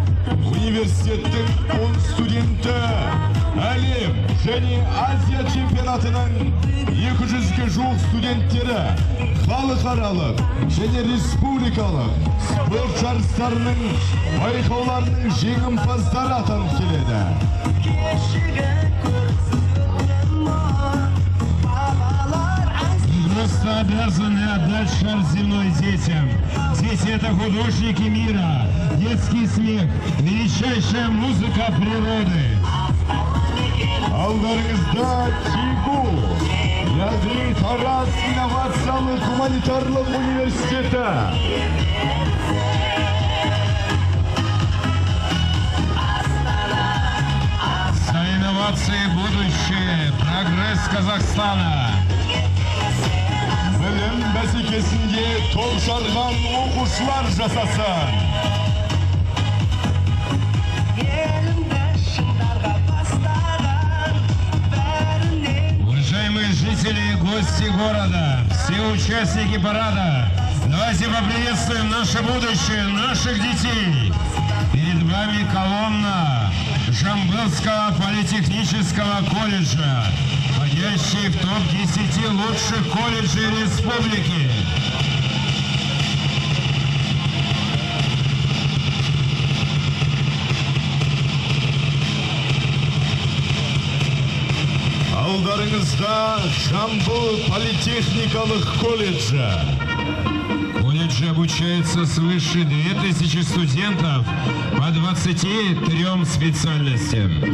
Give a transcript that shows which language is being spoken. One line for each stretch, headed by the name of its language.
Kazakh: Университеттің 10 студенті әлем және Азия чемпионатының 200-ге жуық студенттері халықаралық және республикалық спорт жарыстарының байқауларының жеңімпаздары атанып келеді.
Russian: Просто обязаны отдать шар земной детям. Дети — это художники мира, детский смех, величайшая музыка природы.
Kazakh: Алдарыңызда ТИГУ, яғни Тараз инновациялық гуманитарлық университеті.
Russian: За инновации будущее, прогресс Казахстана.
Kazakh: Білім бәсекесінде топ жарған оқушылар жасасын.
Russian: Уважаемые жители и гости города, все участники парада, давайте поприветствуем наше будущее, наших детей. Перед вами колонна Жамбылского политехнического колледжа, входящий в топ-10 лучших колледжей республики.
Kazakh: Алдарыңызда Жамбыл политехникалық колледжі.
Russian: В колледже обучается свыше 2000 студентов по 23 специальностям.